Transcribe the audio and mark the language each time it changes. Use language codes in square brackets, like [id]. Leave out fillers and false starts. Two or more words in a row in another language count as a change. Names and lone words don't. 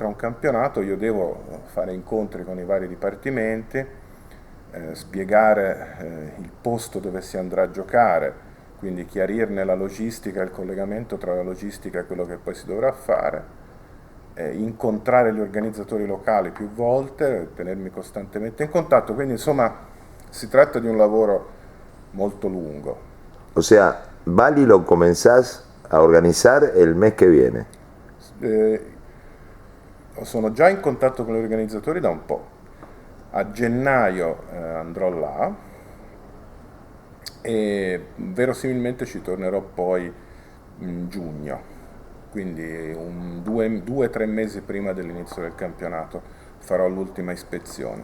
[it] a un campionato, io devo fare incontri con i vari dipartimenti, spiegare il posto dove si andrà a giocare, quindi chiarirne la logistica, il collegamento tra la logistica e quello che poi si dovrà fare, incontrare gli organizzatori locali più volte, tenermi costantemente in contatto, quindi insomma si tratta di un lavoro molto lungo. [es] O sea, Bali lo comenzás a organizar el mes que viene. [it] Sono già in contatto con gli organizzatori da un po'. A gennaio andrò là e verosimilmente ci tornerò poi in giugno, quindi 2 o 3 mesi prima dell'inizio del campionato farò l'ultima ispezione.